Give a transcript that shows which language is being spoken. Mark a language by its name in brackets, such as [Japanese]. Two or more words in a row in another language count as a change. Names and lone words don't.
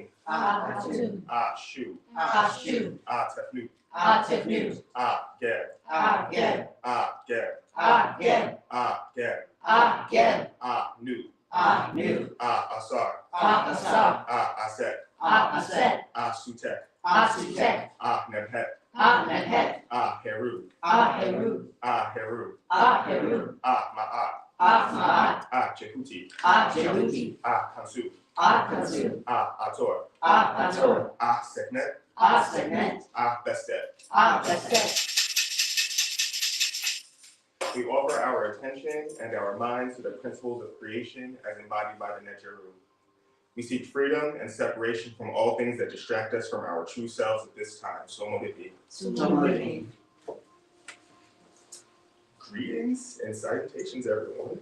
[English] Atun. Shu. Shu. Tefnut. Tefnut. Geb. Geb. Geb. Geb. Geb. Geb. Nu. Nu. Asar. Asar. Aset. Aset. Sutek. Sutek. Nebhet. Nebhet. Heru. Heru. Heru. Heru. Ma'at. Ma'at. Jehuti. Jehuti. Kansu. Kansu. Ator. Ator. Seknet. Seknet. Bestet. Bestet. We offer our attention and our minds to the principles of creation as embodied by the Neteru. We seek freedom and separation from all things that distract us from our true selves at this time. Somodipi. Greetings and salutations, everyone.